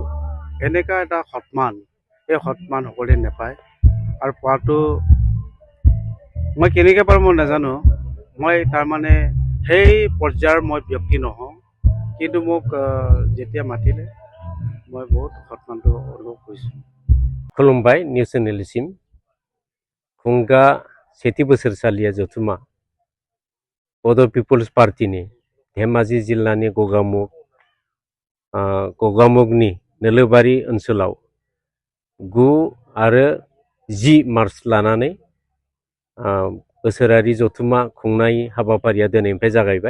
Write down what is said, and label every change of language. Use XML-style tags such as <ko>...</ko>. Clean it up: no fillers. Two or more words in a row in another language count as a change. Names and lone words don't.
<as>এনেকুৱা এটা সন্মান, এই সন্মান সকলোৱে নাপায় আৰু পোৱাটো মই কেনেকৈ পাৰোঁ মই নাজানো। মই তাৰমানে সেই পৰ্যায়ৰ মই ব্যক্তি নহওঁ, কিন্তু মোক যেতিয়া মাতিলে মই বহুত সন্মানটো অনুভৱ কৰিছোঁ।</as> <brx>खुलुमबाय निउस चेनेलसिम खुंगा सेथि बोसोरसालिया जथुमा बड' पिपुल्स पार्टीनि धेमाजि जिल्लानि गगामुखनि नोलोबारि ओनसोलाव 9 आरो 10 मार्च लानानै बोसोरारि जथुमा खुंनाय हाबाफारिया दिनैनिफ्राय जागायबाय।</brx>